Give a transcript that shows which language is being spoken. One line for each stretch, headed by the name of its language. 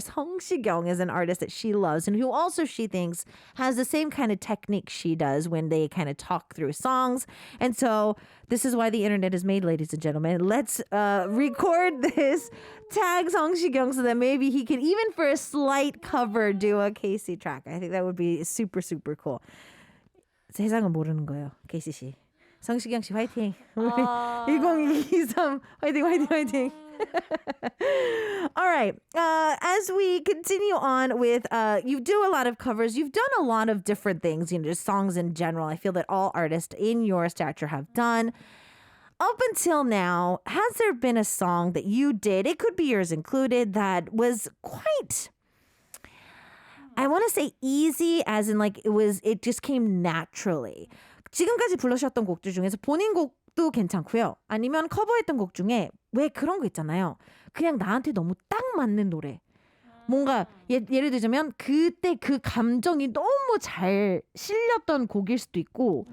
English: Song Si-kyung is an artist that she loves and who also she thinks has the same kind of technique she does when they kind of talk through songs. And so this is why the internet is made, ladies and gentlemen. Let's record this, tag Song Si-kyung so that maybe he can, even for a slight cover, do a Casey track. I think that would be super, super cool.
Korean: 세상은 모르는 거예요, 케이시 씨. 성시경 씨 화이팅. 우리 1023 화이팅.
English: All right. As we continue on with, you do a lot of covers. You've done a lot of different things, just songs in general. I feel that all artists in your stature have done. Up until now, has there been a song that you did, it could be yours included, that was quite, I want to say easy, as in it just came naturally.
Korean: 지금까지 불러주셨던 곡들 중에서 본인 곡도 괜찮고요. 아니면 커버했던 곡 중에 왜 그런 거 있잖아요. 그냥 나한테 너무 딱 맞는 노래. 뭔가 예를 들자면 그때 그 감정이 너무 잘 실렸던 곡일 수도 있고,